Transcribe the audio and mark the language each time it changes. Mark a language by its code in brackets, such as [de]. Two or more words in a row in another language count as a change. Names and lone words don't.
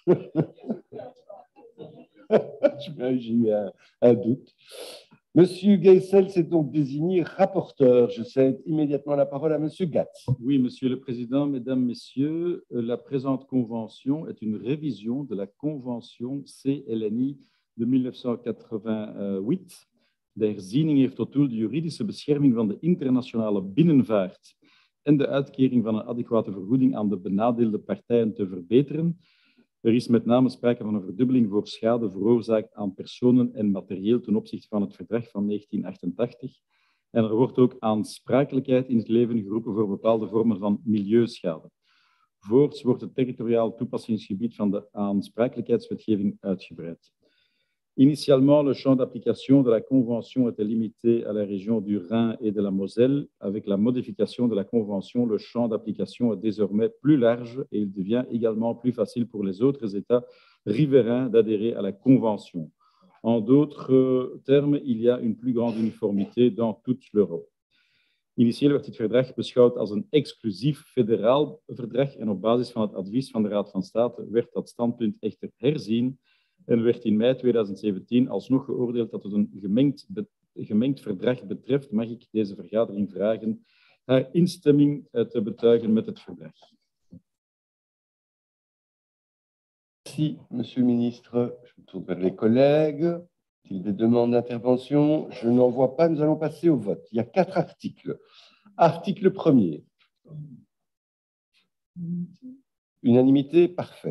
[fr] J'ai eu un doute. Monsieur Gessels est donc désigné rapporteur. Je cède immédiatement la parole à monsieur Gatz. Oui, Monsieur le Président, Mesdames, Messieurs, la présente convention est une révision de la convention CLNI de 1988. [nl] De herziening heeft tot doel de juridische bescherming van de internationale binnenvaart en de uitkering van een adequate vergoeding aan de benadeelde partijen te verbeteren. Er is met name sprake van een verdubbeling voor schade veroorzaakt aan personen en materieel ten opzichte van het verdrag van 1988. En er wordt ook aansprakelijkheid in het leven geroepen voor bepaalde vormen van milieuschade. Voorts wordt het territoriaal toepassingsgebied van de aansprakelijkheidswetgeving uitgebreid. [fr] Initialement, le champ d'application de la Convention était limité à la région du Rhin et de la Moselle. Avec la modification de la Convention, le champ d'application est désormais plus large et il devient également plus facile pour les autres États riverains d'adhérer à la Convention. En d'autres termes, il y a une plus grande uniformité dans toute l'Europe. [nl] Initieel werd dit verdrag beschouwd als een exclusief federaal verdrag en op basis van het advies van de Raad van State werd dat standpunt echter herzien en werd in mei 2017 alsnog geoordeeld dat het een gemengd verdrag betreft. Mag ik deze vergadering vragen haar instemming te betuigen met het verdrag. [fr] Merci, monsieur le ministre. Je me tourne vers les collègues. S'il y a des demandes d'intervention, je n'en vois pas. Nous allons passer au vote. Il y a 4 articles. Article 1er. Unanimité, parfait.